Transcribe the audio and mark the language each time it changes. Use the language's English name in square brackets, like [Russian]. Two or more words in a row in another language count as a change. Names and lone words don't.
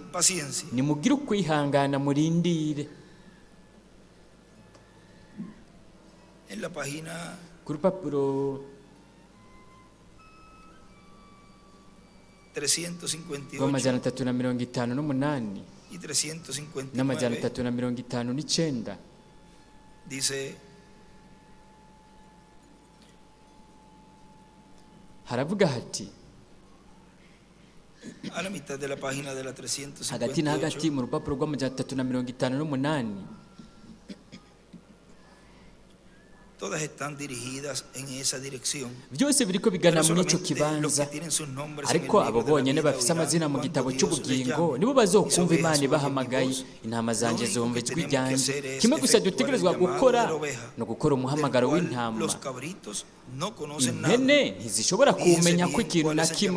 [Rundi] Nimugire ukwihangana, murindire. Ku rupapuro 358 n'amajana 359 haravuga hati hagati na hagati mu rupapuro rw'amajana 358 [Spanish] todas están dirigidas en esa dirección. [Rundi] Byose biriko bigana muri ico kibanza, ariko abo bonyene bafise amazina mu gitabo cy'ubugingo nibo bazokumva Imana ibahamagaye. Intama zanje zumva ijwi ryanje. Kimwe gusa dutegerezwa gukora no gukora umuhamagaro w'intama. Impene ntizishobora kumenya ko ikintu na kimwe.